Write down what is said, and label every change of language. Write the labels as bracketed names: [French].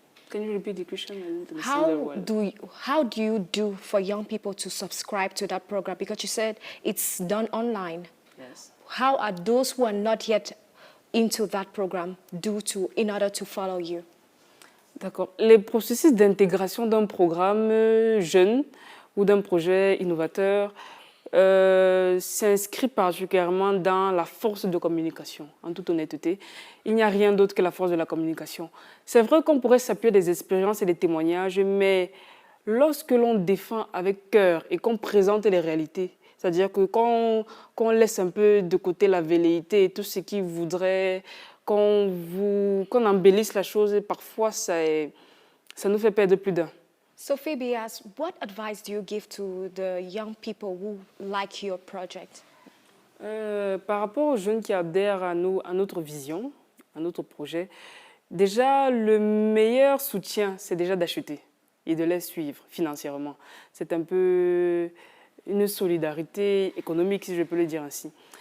[English] Can you repeat the question? I didn't see that well. How do you do for young people to subscribe to that program? Because you said it's done online. Yes. How are those who are not yet into that program in order to follow you? [French] D'accord. Les processus d'intégration d'un programme jeune ou d'un projet innovateur s'inscrit particulièrement dans la force de communication, en toute honnêteté. Il n'y a rien d'autre que la force de la communication. C'est vrai qu'on pourrait s'appuyer des expériences et des témoignages, mais lorsque l'on défend avec cœur et qu'on présente les réalités, c'est-à-dire que quand on laisse un peu de côté la velléité et tout ce qui voudrait qu'on embellisse la chose, et parfois ça nous fait perdre plus d'un. [English] So Phoebe asks, what advice do you give to the young people who like your project? [French] Par rapport aux jeunes qui adhèrent à notre vision, à notre projet, déjà le meilleur soutien, c'est déjà d'acheter et de les suivre financièrement. C'est un peu une solidarité économique, si je peux le dire ainsi.